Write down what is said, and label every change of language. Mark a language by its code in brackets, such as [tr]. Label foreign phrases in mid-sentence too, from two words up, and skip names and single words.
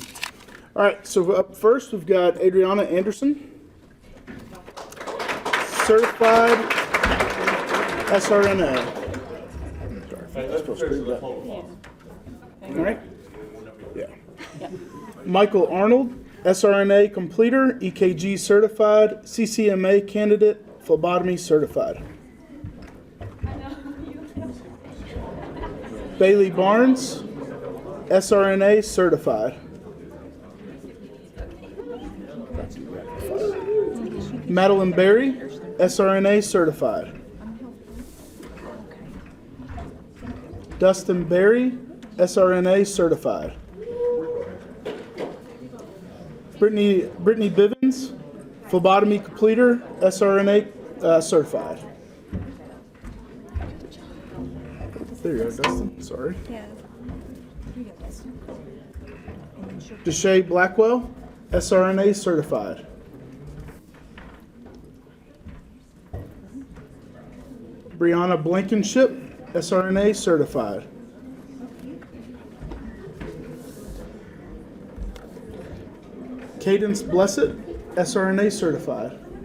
[en] All right, so up first we've got Adriana Anderson, certified SRNA. All right. Yeah. Michael Arnold, SRNA completer, EKG certified, CCMA candidate, phlebotomy certified. Bailey Barnes, SRNA certified. Madeline Berry, SRNA certified. Dustin Berry, SRNA certified. Brittany Bivens, phlebotomy completer, SRNA certified. There you go, Dustin. Sorry. Yeah. Deshae Blackwell, SRNA certified. Brianna Blankenship, SRNA certified. Cadence Blessed, SRNA certified.